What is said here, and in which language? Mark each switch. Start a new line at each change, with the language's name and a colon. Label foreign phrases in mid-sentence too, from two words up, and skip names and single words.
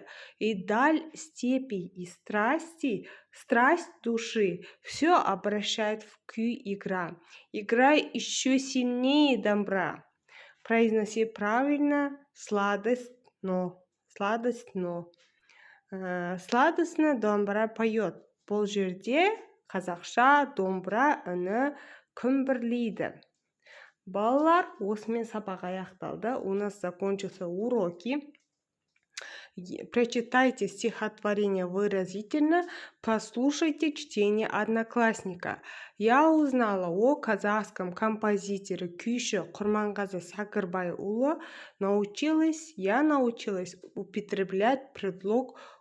Russian: И даль степи и страсти, страсть души, все обращает в күй игра. Играй еще сильнее домбра. Произноси правильно сладостно. Сладостно домбра поет.
Kazakh: Бұл жерде қазақша домбра үні күмбірлейді. Балалар, осымен сабақ аяқталды.
Russian: У нас закончился уроки. Прочитайте стихотворение выразительно, послушайте чтение одноклассника. Я узнала о казахском композиторе күйші Құрманғазы Сакырбайұлы. Я научилась употреблять предлог «о».